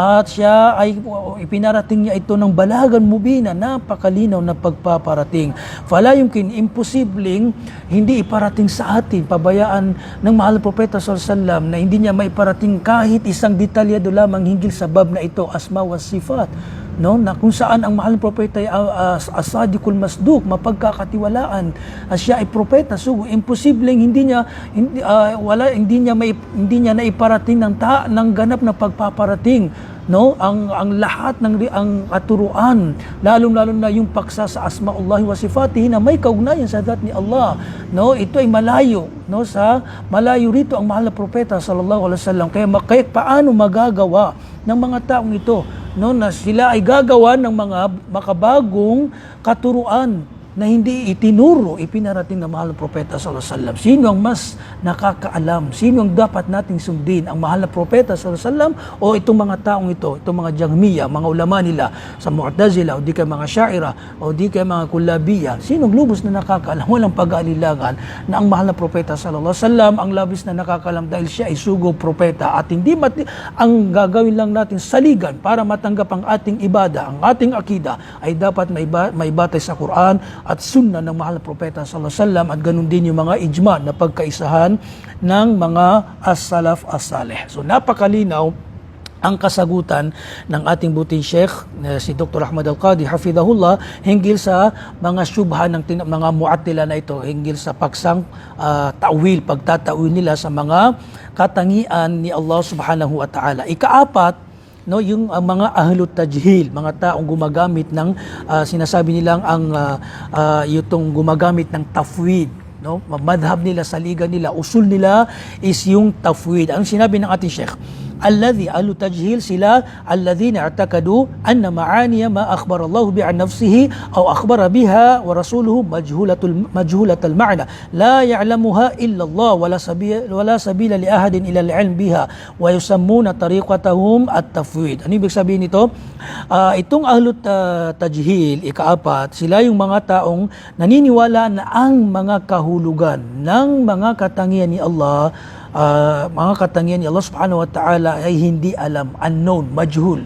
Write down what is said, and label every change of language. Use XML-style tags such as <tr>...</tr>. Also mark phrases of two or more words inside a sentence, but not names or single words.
<tl>At siya ay ipinarating niya ito ng</tl> <ar>بلاغا مبينا,</ar> <tl>napakalinaw na pagpaparating.</tl> <ar>فلا يمكن,</ar> <tl>imposibleng hindi iparating sa atin, pabayaan ng mahal na propeta sallam na hindi niya maiparating kahit isang detalyado lamang hinggil sa bab na ito,</tl> <ar>أسماء وصفات,</ar> <tl>no, na kung saan ang mahal na propeta ay</tl> <ar>الصادق المصدوق,</ar> <tl>mapagkakatiwalaan, at siya ay propeta. So imposibleng hindi niya naiparating ng ganap na pagpaparating, no, ang lahat ng ang katuruan, lalong-lalo na yung paksa sa</tl> <ar>أسماء الله وصفاته</ar> <tl>na may kaugnayan sa zat ni Allah, no, ito ay malayo, no, sa malayo rito ang mahal na propeta</tl> <ar>صلى الله عليه وسلم.</ar> <tl>Kaya paano magagawa ng mga taong ito, no, na sila ay gagawa ng mga makabagong katuruan na hindi itinuro, ipinarating ng mahal na propeta</tl> <ar>صلى الله عليه وسلم.</ar> <tl>Sino ang mas nakakaalam? Sino ang dapat nating sundin? Ang mahal na propeta</tl> <ar>صلى الله عليه وسلم</ar> <tl>o itong mga taong ito, itong mga Jahmiya, mga ulama nila sa Mu'tazila o di kaya mga Syaira o di kaya mga Kullabiya? Sino ang lubos na nakakaalam? Walang pag-aalilangan na ang mahal na propeta</tl> <ar>صلى الله عليه وسلم</ar> <tl>ang labis na nakakaalam dahil siya ay sugo propeta, at hindi ang gagawin lang natin saligan para matanggap ang ating ibada, ang ating akida ay dapat may batay sa Quran at sunna ng mahal na propeta</tl> <ar>صلى الله عليه وسلم,</ar> <tl>at ganun din yung mga ijma na pagkaisahan ng mga</tl> <ar>السلف الصالح.</ar> <tl>So napakalinaw ang kasagutan ng ating buting Sheikh si Dr. Ahmad Al-Qadi hafidhahullah hinggil sa mga syubha ng mga mu'attila na ito, hinggil sa paksang ta'wil, pagtatawil nila sa mga katangian ni Allah</tl> <ar>سبحانه وتعالى.</ar> <tl>Ikaapat, no, yung mga</tl> <ar>أهل التجهيل,</ar> <tl>mga taong gumagamit ng sinasabi nilang yung gumagamit ng tafwid, no, madhab nila, saligan nila, usul nila is yung tafwid. Ang sinabi ng ating Sheikh,</tl> <ar>الذي أهل التجهيل sila الذين اعتقدوا أن معاني ما أخبر الله ب عن نفسه أو أخبر بها رسوله مجهولة المعنى لا يعلمها إلا الله ولا سبيل لأحد إلى العلم بها ويسمون طريقتهم التفويض.</ar> <tl>Ano ibig sabihin nito? Itong ahlu tajhil, ikaapat, sila yung mga taong naniniwala na ang mga kahulugan ng mga katangian ni Allah, mga katangian ni Allah</tl> <ar>سبحانه وتعالى</ar> <tl>ay hindi alam, unknown, majhul.</tl>